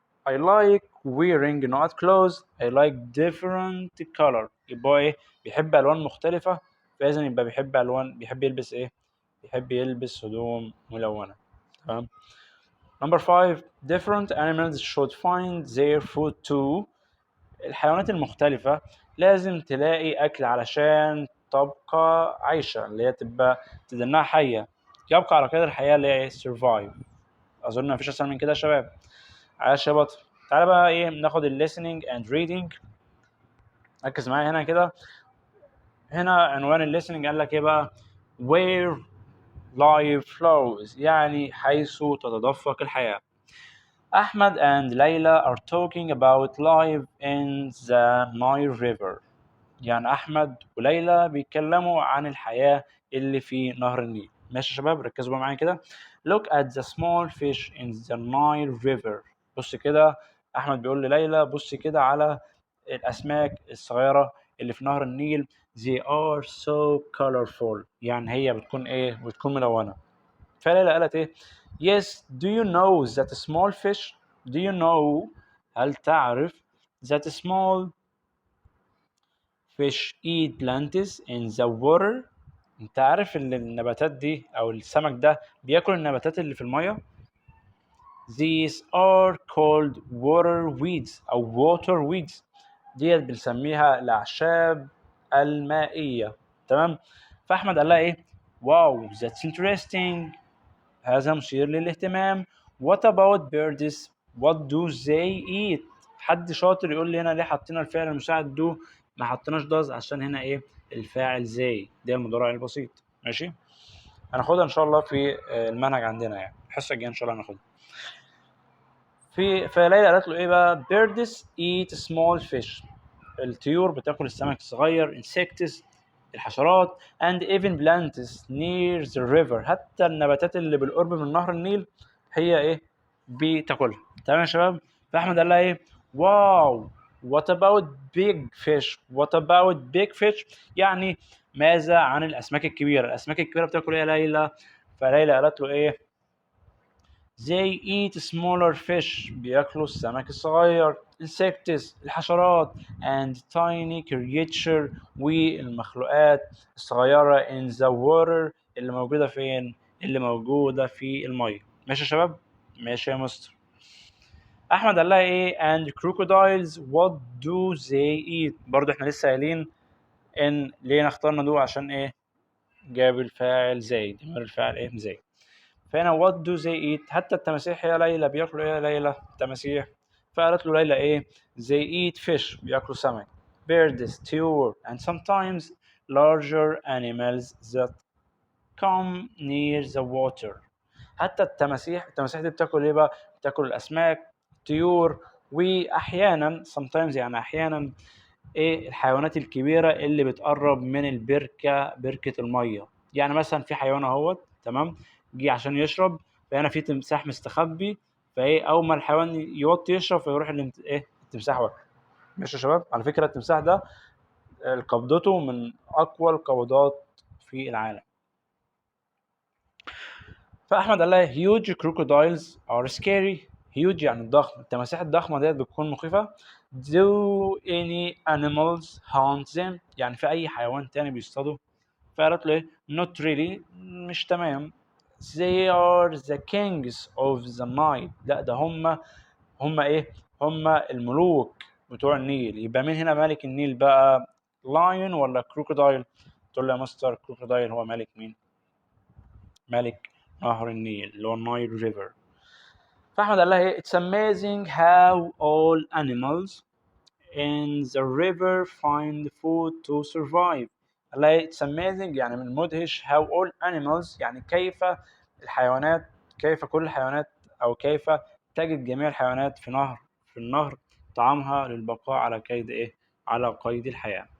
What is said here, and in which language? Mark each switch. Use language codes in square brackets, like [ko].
[en] I like wearing not clothes. I like different color. [ar] يبقى ايه؟ بيحب ألوان مختلفة. فإذا يبقى بيحب يلبس ايه؟ بيحب يلبس هدوم ملونة. تمام. [en] Number 5. Different animals should find their food too. [ar] الحيوانات المختلفة لازم تلاقي أكل علشان تبقى عايشة، اللي هي تدنها حية. يبقى على قيد الحياة اللي هي survive. أظن مفيش أسهل من كده يا شباب. عايش يا بطل. تعالى بقى ايه ناخد [en] listening and reading. [ar] ركز معايا هنا كده. هنا عنوان listening قال لك ايه بقى؟ [en] where life flows [ar] يعني حيث تتدفق الحياة. [en] Ahmed and Layla are talking about life in the Nile River. [ar] يعني أحمد وليلى بيتكلموا عن الحياة اللي في نهر النيل. ماشي يا شباب، ركزوا بقى معايا كده. [en] Look at the small fish in the Nile River. [ar] بص كده، أحمد بيقول لليلى بص كده على الأسماك الصغيرة اللي في نهر النيل. [en] They are so colorful. [ar] يعني هي بتكون إيه؟ بتكون ملونة. فليلى قالت إيه؟ [en] Yes, do you know that small fish? Do you know؟ [ar] هل تعرف [en] that small fish eat plants in the water؟ [ar] انت عارف ان النباتات دي او السمك ده بياكل النباتات اللي في الميه. [en] These are called water weeds او water weeds. [ar] ديت بنسميها الاعشاب المائيه. تمام. فاحمد قال لها ايه؟ واو [en] that's interesting. [ar] هذا مثير للاهتمام. [en] What about birds? [ar] What do they eat؟ حد شاطر يقول لي هنا ليه حطينا الفعل المساعد do ما حطيناش does؟ عشان هنا ايه؟ الفاعل زي ده المضارع البسيط. ماشي. هناخدها ان شاء الله في المنهج عندنا، يعني الحصه الجايه ان شاء الله هناخدها. فليلى قالت له ايه بقى؟ [en] birds eat small fish. [ar] الطيور بتاكل السمك الصغير. [en] insects [ar] الحشرات [en] and even plants near the river. [ar] حتى النباتات اللي بالقرب من نهر النيل هي ايه؟ بتاكلها. تمام يا شباب. فاحمد قال لها ايه؟ واو [en] what about big fish؟ what about big fish [ar] يعني ماذا عن الاسماك الكبيره؟ الاسماك الكبيره بتاكل ايه يا ليلى؟ فليلى قالت له ايه؟ [en] They eat smaller fish [ar] بياكلوا السمك الصغير. [en] Insects [ar] الحشرات [en] and tiny creature [ar] والمخلوقات الصغيرة [en] in the water [ar] اللي موجودة فين؟ اللي موجودة في المية. ماشي يا شباب؟ ماشي يا مستر. أحمد قال لها إيه؟ [en] and crocodiles what do they eat؟ [ar] برضه إحنا لسه قايلين إن ليه اخترنا دول عشان إيه؟ جاب الفاعل زايد، يبقى الفاعل إيه؟ زايد. فهنا [en] what do they eat؟ [ar] حتى التماسيح يا ليلى بياكلوا ايه يا ليلى؟ تماسيح. فقالت له ليلى ايه؟ [en] they eat fish [ar] بياكلوا سمك. [en] birds, [ar] طيور [en] and sometimes larger animals that come near the water. [ar] حتى التماسيح دي بتاكل ايه بقى؟ بتاكل الاسماك، طيور، واحيانا [en] sometimes [ar] يعني احيانا ايه الحيوانات الكبيره اللي بتقرب من بركه الميه. يعني مثلا في حيوان اهوت تمام جه عشان يشرب، فهنا في تمساح مستخبي، فايه اول ما الحيوان يوطي يشرب فيروح التمساح واكل. ماشي يا شباب. على فكره التمساح ده قبضته من اقوى القبضات في العالم. فاحمد قال لها [en] huge crocodiles are scary. [ar] huge يعني الضخم، التماسيح الضخمه ديت بتكون مخيفه. [en] do any animals hunt them؟ [ar] يعني في اي حيوان تاني بيصطادوا؟ فقالت له ايه [en] not really [ar] مش تمام. [en] they are the kings of the Nile. [ar] لا ده هم ايه؟ هم الملوك بتوع النيل. يبقى مين هنا ملك النيل بقى؟ lion ولا كروكودايل؟ تقول له يا مستر كروكودايل هو ملك مين؟ ملك نهر النيل اللي هو النايل ريفر. فاحمد قال لها ايه [en] it's amazing how all animals in the river find food to survive. [ar] قال لها ايه [en] it's amazing [ar] يعني من المدهش [en] how all animals [ar] يعني كيف الحيوانات، كيف كل الحيوانات او كيف تجد جميع الحيوانات في النهر طعامها للبقاء على قيد ايه؟ على قيد الحياة.